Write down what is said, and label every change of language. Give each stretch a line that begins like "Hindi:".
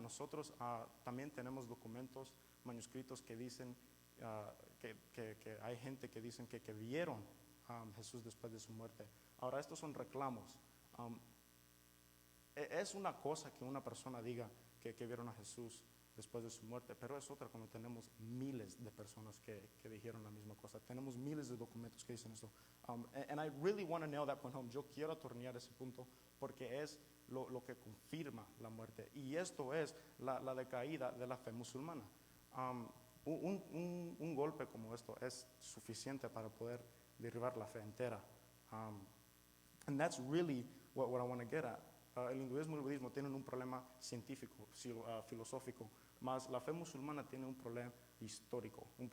Spanish: Nosotros también tenemos documentos, manuscritos que dicen que hay gente que dicen que vieron Jesús después de su muerte. Ahora, estos son reclamos. Es una cosa que una persona diga que vieron a Jesús después de su muerte, pero es otra cuando tenemos miles de personas que dijeron la misma cosa. Tenemos miles de documentos que dicen esto.
English: And I really want to nail that point home.
Spanish: Yo quiero atornillar ese punto porque es lo que confirma la muerte. Y esto es la decaída de la fe musulmana. Un golpe como esto es suficiente para poder derribar la fe entera.
English: And that's really what I want to get at.
Spanish: El hinduismo y el budismo tienen un problema científico, filosófico, más la fe musulmana tiene un problema histórico.